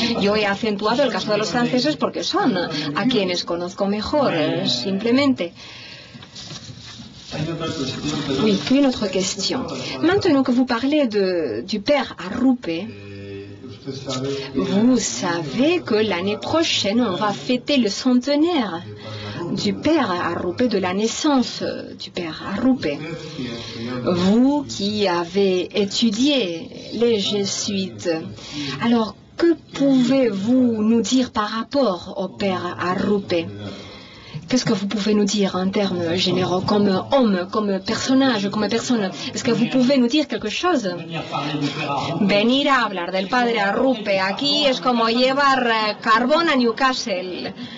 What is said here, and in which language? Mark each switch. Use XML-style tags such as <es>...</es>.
<es>Yo he acentuado el caso de los franceses porque son a quienes conozco mejor, simplemente.</es> <fr>Oui, une autre question. Maintenant que vous parlez du père Arrupe, vous savez que l'année prochaine, on va fêter le centenaire du père Arrupe, de la naissance du père Arrupe. Vous qui avez étudié les jésuites, alors que pouvez-vous nous dire par rapport au père Arrupe? Qu'est-ce que vous pouvez nous dire en termes généraux, comme homme, comme personnage, comme personne? Est-ce que vous pouvez nous dire quelque chose?</fr> <es>Venir a hablar del padre Arrupe aquí es como llevar carbón a Newcastle.</es>